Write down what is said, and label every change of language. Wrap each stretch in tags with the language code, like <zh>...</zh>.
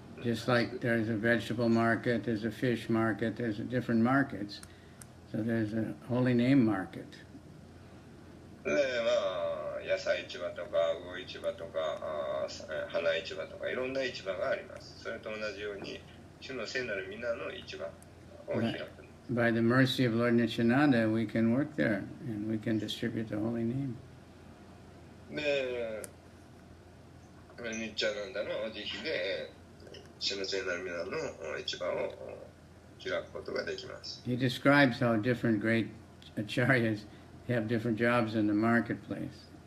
<en>Just like there's a vegetable market, there's a fish market, there's different markets. So there's a holy name market.</en> <ja>で、野菜市場とか、魚市場とか、花市場とか、いろんな市場があります。それと同じように、主の聖なる皆の市場を開く。</ja> <en>By the mercy of Lord Nityananda, we can work there and we can distribute the holy name.</en> <ja>で、ニッチャナンダの慈悲で、主の聖なる皆の市場を開くことができます。</ja> <en>He describes how different great acharyas have different jobs in the marketplace.</en>